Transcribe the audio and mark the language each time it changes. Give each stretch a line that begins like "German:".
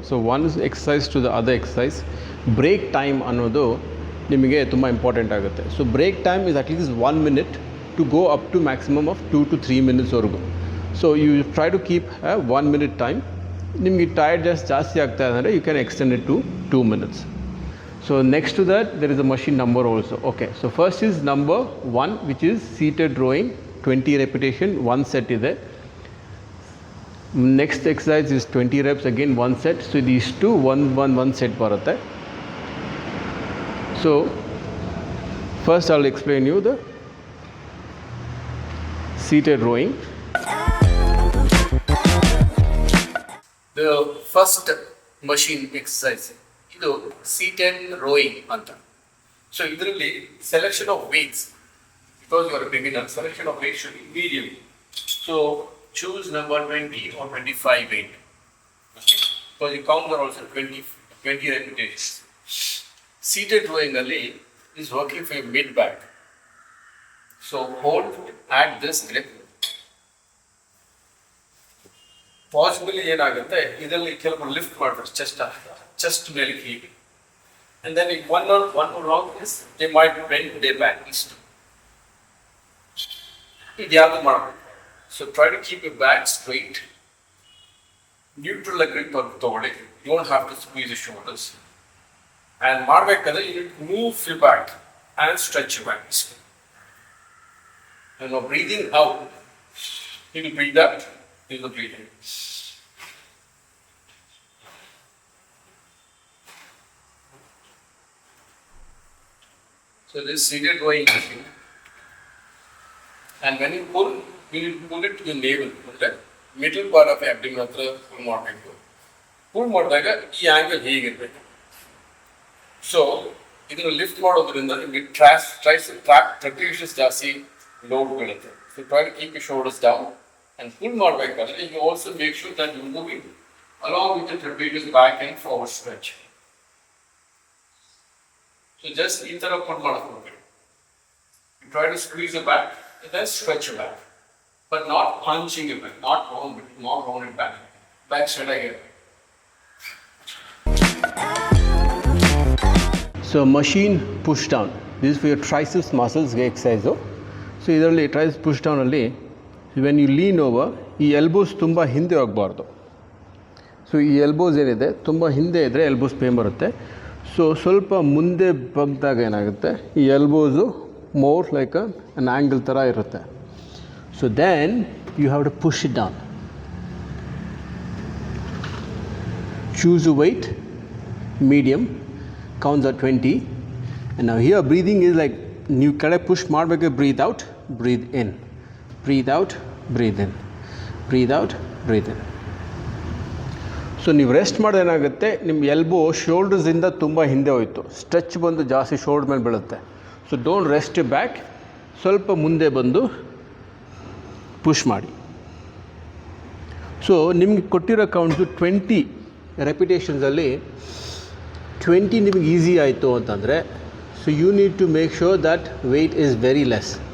English: so one exercise to the other exercise, break time
Kannada: ಅನ್ನೋದು ನಿಮಗೆ ತುಂಬ
English: Important ಆಗುತ್ತೆ. So break time is at least 1 minute to go up to maximum of 2 to 3 minutesವರೆಗೂ. So you try to keep 1 minute time.
Kannada: ನಿಮಗೆ tired ಜಾಸ್ತಿ ಆಗ್ತಾ ಅಂದರೆ
English: You can extend it to 2 minutes. So next to that there is a machine number also. Okay, so first is number 1, which is seated rowing, 20 repetition, 1 set ಇದೆ. Next exercise is 20 reps, again 1 set. So these two 1 set ಬರುತ್ತೆ. So first I'll explain you the seated rowing. The first machine exercise, ಇದು seated rowing ಅಂತ. So ಇದರಲ್ಲಿ selection of weights, because you are a beginner, selection of weights should be medium. So choose number 20 or 25 weight. Okay? Because the counts are also 20 repetitions. Seated rowing ಅಲ್ಲಿ is working for your mid back. So hold at this grip.
Kannada: Possibly ಏನಾಗುತ್ತೆ, ಇದರಲ್ಲಿ ಕೆಲವರು lift ಮಾಡ್ತಾರೆ chest ಮೇಲೆ ಹೀಗೆ.
English: And then one wrong is they might bend their back ಇಷ್ಟು.
Kannada: ಇದು ಯಾವುದು ಮಾಡಬೇಕು.
English: So try to keep your back straight. Neutral grip
Kannada: ತಗೊಳ್ಳಿ.
English: You don't have to squeeze the shoulders. And ಮಾಡಬೇಕಾದ್ರೆ you need to move your back and stretch your back. And now breathing out, you will breathe out, you will breathe in. So this is seated rowing machine. And when you pull, you need to pull it to the navel, okay? Middle part of abdomen hatra pull ಮಾಡಬೇಕು.
Kannada: Pull ಮಾಡಿದಾಗ ಈ angle ಹೀಗಿರಬೇಕು. So ಇದನ್ನು lift ಮಾಡೋದ್ರಿಂದ ನಿಮಗೆ ಟ್ರಾಪೆಜಿಯಸ್ ಜಾಸ್ತಿ load ಬೀಳುತ್ತೆ.
English: So try to keep your shoulders down and pull ಮಾಡಬೇಕಾದ್ರೆ you also make sure that you moving along with the trapezius back and forward stretch.
Kannada: So just ಈ ತರ ಪುಲ್ ಮಾಡ್ಕೊಳ್ಬೇಕು.
English: You try to squeeze the back and then stretch your back, but not punching your back, not round it back. Back straight again. So machine push down. This is for your triceps muscles exercise. So ಇದರಲ್ಲಿ triceps push ಡೌನಲ್ಲಿ when you lean over
Kannada: ಈ elbows ತುಂಬ ಹಿಂದೆ ಹೋಗಬಾರ್ದು. So ಈ elbows ಏನಿದೆ ತುಂಬ ಹಿಂದೆ ಇದ್ದರೆ ಎಲ್ಬೋಸ್ ಪೇನ್ ಬರುತ್ತೆ. ಸೊ ಸ್ವಲ್ಪ ಮುಂದೆ ಬಗ್ದಾಗ ಏನಾಗುತ್ತೆ ಈ ಎಲ್ಬೋಸು more like an angle ಥರ ಇರುತ್ತೆ.
English: So then you have to push it down. Choose a weight, medium, counts at 20. And now here breathing is like
Kannada: ನೀವು ಕಡೆ ಪುಷ್ ಮಾಡಬೇಕು.
English: breathe out, breathe in, breathe out, breathe in, breathe out, breathe in.
Kannada: So ನೀವು rest ಮಾಡೋದು ಏನಾಗುತ್ತೆ ನಿಮ್ಮ elbow ಶೋಲ್ಡರ್ಸಿಂದ ತುಂಬ ಹಿಂದೆ ಹೋಯಿತು, ಸ್ಟ್ರೆಚ್ ಬಂದು ಜಾಸ್ತಿ ಶೋಲ್ಡರ್ ಮೇಲೆ ಬೀಳುತ್ತೆ.
English: so don't rest back,
Kannada: ಸ್ವಲ್ಪ ಮುಂದೆ ಬಂದು ಪುಷ್ ಮಾಡಿ.
English: so
Kannada: ನಿಮಗೆ ಕೊಟ್ಟಿರೋ ಕೌಂಟ್ಸು 20 ರೆಪಿಟೇಷನ್ಸಲ್ಲಿ 20 ನಿಮಗೆ ಈಸಿ ಆಯಿತು ಅಂತಂದರೆ
English: So you need to make sure that weight is very less.